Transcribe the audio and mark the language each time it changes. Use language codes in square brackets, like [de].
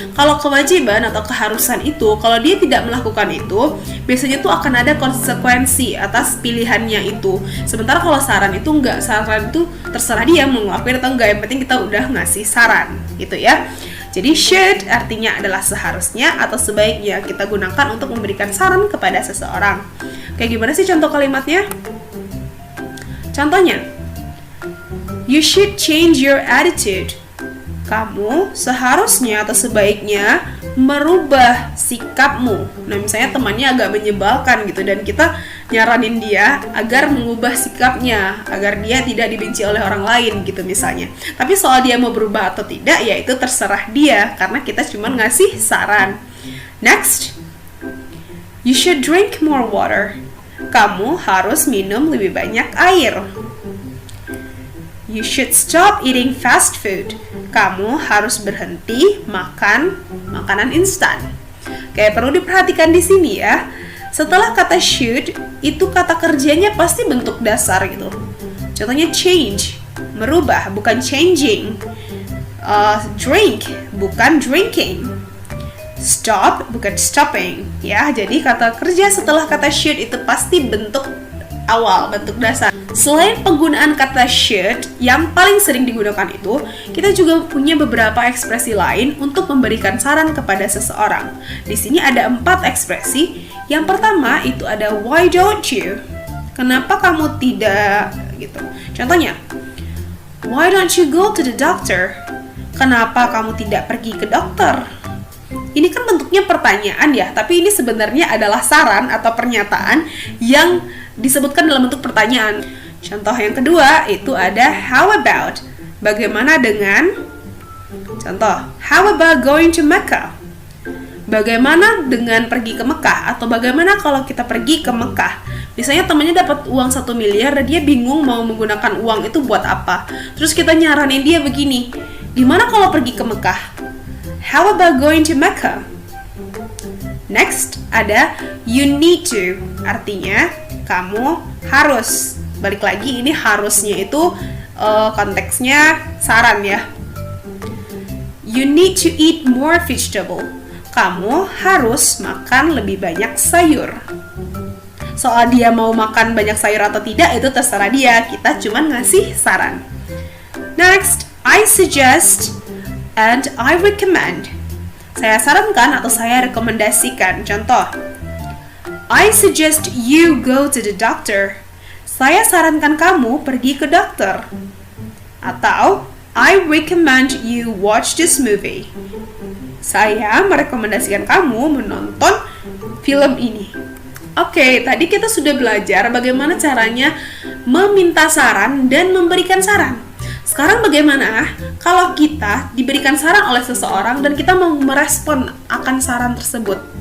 [id] Kalau kewajiban atau keharusan itu, kalau dia tidak melakukan itu, biasanya tuh akan ada konsekuensi atas pilihannya itu. Sementara kalau saran itu enggak, saran itu terserah dia mau ngelakuin atau enggak, yang penting kita udah ngasih saran gitu ya. Jadi should artinya adalah seharusnya atau sebaiknya kita gunakan untuk memberikan saran kepada seseorang. Kayak gimana sih contoh kalimatnya? [en] Contohnya, you should change your attitude. [id] Kamu seharusnya atau sebaiknya merubah sikapmu. Nah, misalnya temannya agak menyebalkan gitu dan kita nyaranin dia agar mengubah sikapnya, agar dia tidak dibenci oleh orang lain gitu misalnya. Tapi soal dia mau berubah atau tidak, ya itu terserah dia karena kita cuma ngasih saran. [en] Next, you should drink more water. [id] Kamu harus minum lebih banyak air. [en] You should stop eating fast food. [id] Kamu harus berhenti makan makanan instan. Kayak perlu diperhatikan di sini ya. Setelah kata should, itu kata kerjanya pasti bentuk dasar gitu. Contohnya change, merubah, bukan changing. Drink, bukan drinking. Stop, bukan stopping. Ya, jadi kata kerja setelah kata should itu pasti bentuk awal, bentuk dasar. Selain penggunaan kata should yang paling sering digunakan itu, kita juga punya beberapa ekspresi lain untuk memberikan saran kepada seseorang. Di sini ada 4 ekspresi. Yang pertama itu ada [en] why don't you? [id] Kenapa kamu tidak? Gitu. [en] Contohnya, why don't you go to the doctor? [id] Kenapa kamu tidak pergi ke dokter? Ini kan bentuknya pertanyaan ya, tapi ini sebenarnya adalah saran atau pernyataan yang disebutkan dalam bentuk pertanyaan. Contoh yang kedua itu ada how about? Bagaimana dengan? [en] Contoh, how about going to Mecca? [id] Bagaimana dengan pergi ke Mekah? Atau bagaimana kalau kita pergi ke Mekah? Misalnya temannya dapat uang 1 miliar dan dia bingung mau menggunakan uang itu buat apa. Terus kita nyaranin dia begini, gimana kalau pergi ke Mekah? [en] How about going to Mecca? [id] Next, ada you need to. Artinya, kamu harus. Balik lagi, ini harusnya itu konteksnya saran ya. [en] You need to eat more vegetable. [id] Kamu harus makan lebih banyak sayur. Soal dia mau makan banyak sayur atau tidak, itu terserah dia. Kita cuma ngasih saran. [en] Next, I suggest and I recommend. [id] Saya sarankan atau saya rekomendasikan. Contoh, [en] I suggest you go to the doctor. [id] Saya sarankan kamu pergi ke dokter. [en] Atau, I recommend you watch this movie. [id] Saya merekomendasikan kamu menonton film ini. Oke, tadi kita sudah belajar bagaimana caranya meminta saran dan memberikan saran. Sekarang bagaimana kalau kita diberikan saran oleh seseorang dan kita mau merespon akan saran tersebut?